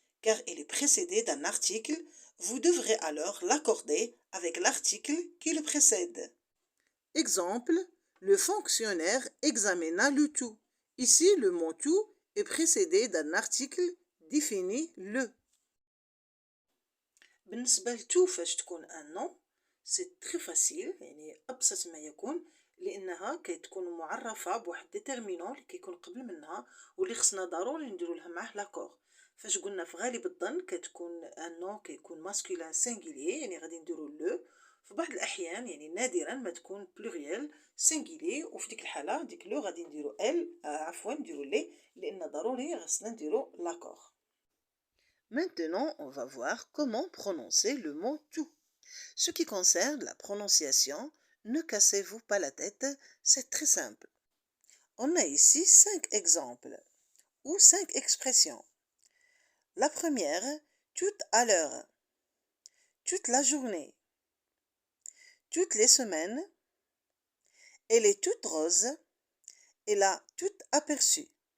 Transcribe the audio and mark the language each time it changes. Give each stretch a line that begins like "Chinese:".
French: Car il est précédé d'un article, vous devrez alors l'accorder avec l'article qui le précède. Exemple, le fonctionnaire examina le tout. Ici, le mot tout est précédé d'un article défini le.
Arabic: بالنسبة لتو فاش تكون
French: ان نون سي تري فاسيل
Arabic: يعني ابسط ما يكون لأنها كتكون معرفة بواحد ديتيرمينون اللي كيكون قبل منها واللي خصنا ضروري نديرو لها معاه لاكور. فاش قلنا في غالب الظن كتكون ان نون كيكون ماسكولين سينغولير يعني غادي نديرو لو. في بعض الأحيان يعني نادرا ما تكون
French: بلوريال سينغولير
Arabic: وفي ديك الحالة ديك لو غادي نديرو ال عفوا نديرو لي لأن ضروري خصنا نديرو لاكور.
French: Maintenant, on va voir comment prononcer le mot tout. Ce qui concerne la prononciation, ne cassez-vous pas la tête, c'est très simple. On a ici 5 exemples ou 5 expressions. La première, tout à l'heure, toute la journée, toutes les semaines, elle est toute rose, elle a tout aperçu.